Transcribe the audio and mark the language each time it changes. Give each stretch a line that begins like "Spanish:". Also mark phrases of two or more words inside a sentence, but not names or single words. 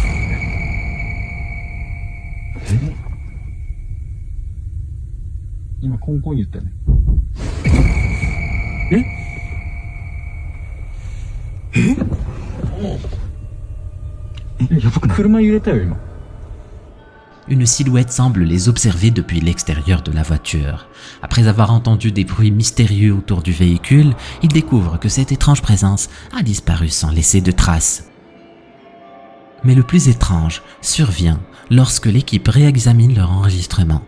Japanese: 今、コンコン言ったよね。やばくない？車揺れたよ、今。
French: Une silhouette semble les observer depuis l'extérieur de la voiture. Après avoir entendu des bruits mystérieux autour du véhicule, ils découvrent que cette étrange présence a disparu sans laisser de traces. Mais le plus étrange survient lorsque l'équipe réexamine leur enregistrement.